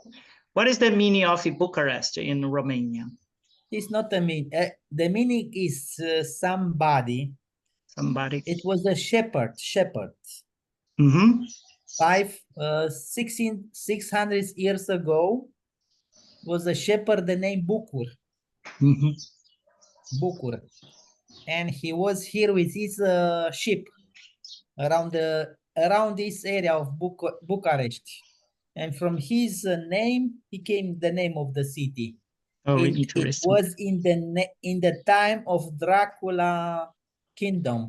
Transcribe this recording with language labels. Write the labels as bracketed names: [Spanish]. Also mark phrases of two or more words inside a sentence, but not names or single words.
[English] What is the meaning of Bucharest in Romania? It's not the meaning. The meaning is somebody. Somebody. It was a shepherd. Mm-hmm. 600 years ago was a shepherd named Bucur. Mm-hmm. Bucur. And he was here with his sheep around this area of Bucharest. And from his name, he came the name of the city. Oh, It was in the time of Dracula kingdom.